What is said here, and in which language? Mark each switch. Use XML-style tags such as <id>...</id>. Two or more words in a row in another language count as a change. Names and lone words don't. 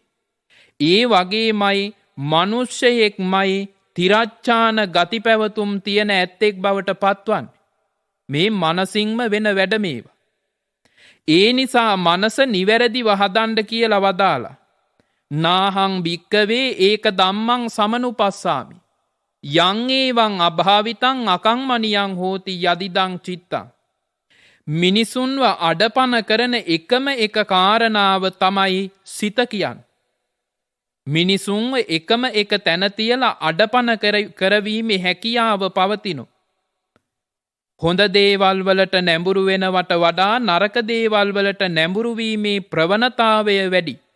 <si>ඒ වගේමයි මිනිස්සෙක්මයි තිරච්ඡාන ගති පැවතුම් තියෙන ඇත්තෙක් බවට පත්වන්නේ. මේ මනසින්ම වෙන වැඩ මේවා. ඒ නිසා මනස නිවැරදිව හදන්න කියලා වදාලා.</si> <pi>නාහං භික්කවේ ඒක ධම්මං සමනුපස්සාමි. යං ඒවං අභාවිතං අකංමනියං හෝති යදිදං චිත්තං.</pi> <si>මිනිසුන්ව අඩපන කරන එකම එක කාරණාව තමයි සිත කියන්නේ. මිනිසුන්ව එකම එක තැන තියලා අඩපන කරවීමේ හැකියාව පවතිනු. හොඳ දේවල් වලට නැඹුරු වෙනවට වඩා නරක දේවල් වලට නැඹුරු වීමේ ප්‍රවණතාවය වැඩි.</si>